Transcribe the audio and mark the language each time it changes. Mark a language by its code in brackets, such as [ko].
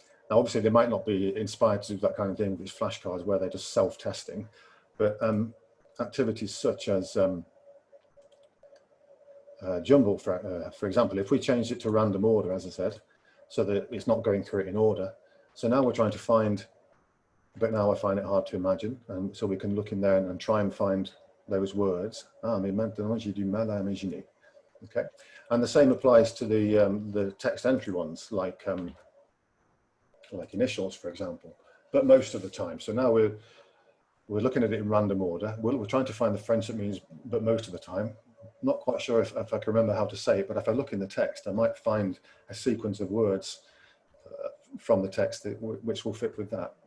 [en] Now, obviously, they might not be inspired to do that kind of thing with these flashcards where they're just self-testing, but activities such as jumble, for example, if we change it to random order, as I said, so that it's not going through it in order. So now we're trying to find, but now I find it hard to imagine. And so we can look in there and try and find those words. [fr] Mais maintenant, j'ai du mal à imaginer. [en] Okay. And the same applies to the text entry ones, like initials, for example, but most of the time. So now we're looking at it in random order. We're trying to find the French that means, but most of the time. Not quite sure if I can remember how to say it, but if I look in the text, I might find a sequence of words from the text which will fit with that.